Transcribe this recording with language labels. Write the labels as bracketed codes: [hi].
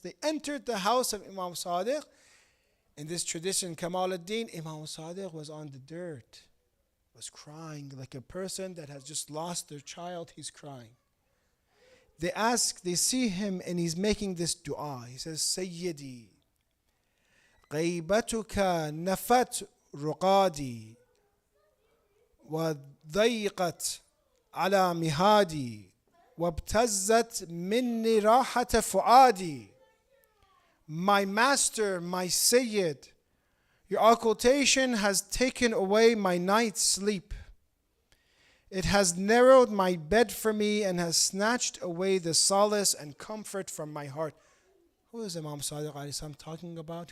[en] They entered the house of Imam Sadiq. In this tradition, Kamal ad-Din, Imam Sadiq was on the dirt, was crying like a person that has just lost their child, he's crying. They see him and he's making this dua. He says, [ar] Sayyidi, غيبتك نفت رقادي وضيقت على مهادي وابتزت مني راحة فؤادي. [en] My master, my Seyyed, your occultation has taken away my night's sleep. It has narrowed my bed for me and has snatched away the solace and comfort from my heart. Who is Imam Sadiq alayhi salam talking about?